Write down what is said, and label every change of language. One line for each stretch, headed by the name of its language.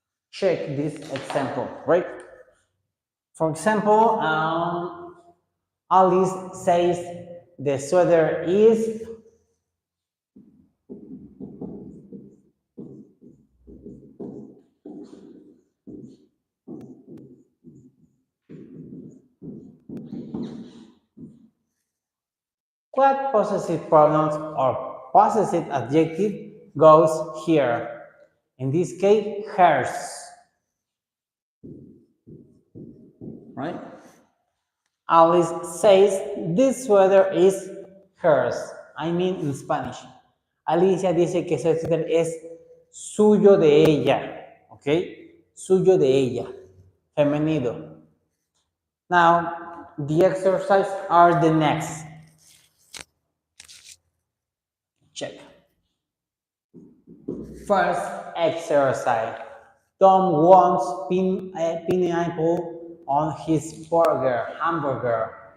English: Check this example, right? For example, Alice says the sweater is what possessive pronouns or possessive adjective goes here? In this case, hers, right? Alice says this sweater is hers. I mean in Spanish.
Spanish: Alicia dice que ese suéter es suyo de ella, ¿ok? Suyo de ella, femenino.
English: Now, the exercise are the next. Check. First exercise. Tom wants pineapple on his hamburger.